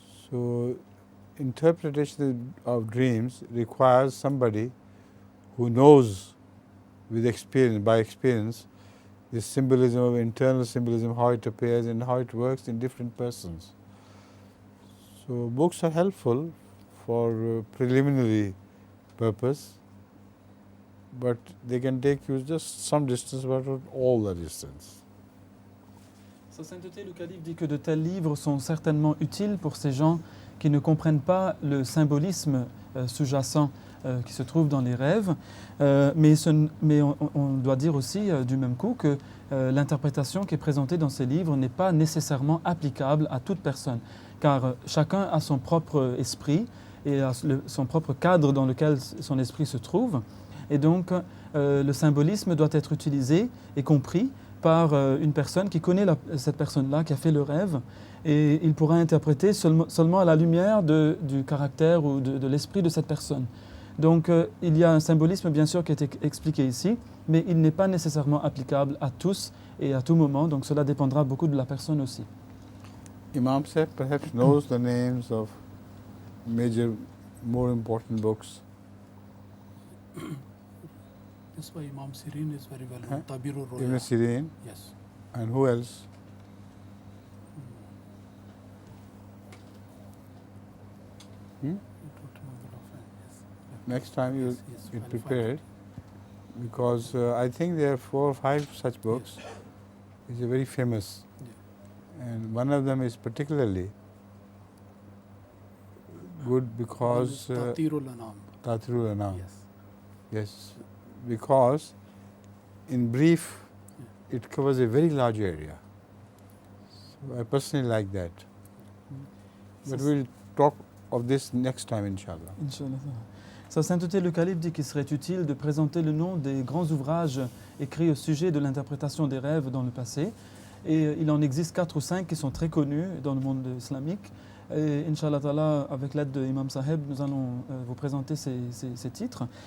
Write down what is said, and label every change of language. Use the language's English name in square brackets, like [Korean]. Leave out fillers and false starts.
[English] So interpretation of dreams requires somebody who knows by experience, the symbolism of internal symbolism, how it appears and how it works in different persons. So books are helpful for preliminary purpose, but they can take you just some distance, but not all the distance. [French] Sa sainteté, le calife dit que de tels livres sont certainement utiles pour ces gens qui ne comprennent pas le symbolisme sous-jacent qui se trouve dans les rêves, mais on doit dire aussi du même coup que l'interprétation qui est présentée dans ces livres n'est pas nécessairement applicable à toute personne, car chacun a son propre esprit et a son propre cadre dans lequel son esprit se trouve, et donc le symbolisme doit être utilisé et compris par une personne qui connaît cette personne-là, qui a fait le rêve, et il pourra interpréter seulement à la lumière du caractère ou de l'esprit de cette personne. Donc il y a un symbolisme bien sûr qui est expliqué ici, mais il n'est pas nécessairement applicable à tous et à tout moment, donc cela dépendra beaucoup de la personne aussi. [English] Imam Sahib perhaps knows the names of major, more important books. That's why Imam Sirin is very well known. Ta'bir al-Ru'ya. Ibn Sirin, Yes. and who else? I don't remember offhand. Yes. Next time you Yes, be well prepared, because I think there are 4 or 5 such books. Yes. It's very famous, and one of them is particularly good because Tatirul Anam. Tatirul Anam. Yes. Yes, because in brief, it covers a very large area. So I personally like that. But we'll talk of this next time, inshallah. [French] Inch'Allah. Sa sainteté le calife dit qu'il serait utile de présenter le nom des grands ouvrages écrits au sujet de l'interprétation des rêves dans le passé. Et il en existe 4 ou 5 qui sont très connus dans le monde islamique. Et Inch'Allah Ta'ala, avec l'aide de Imam Sahib, nous allons vous présenter ces titres.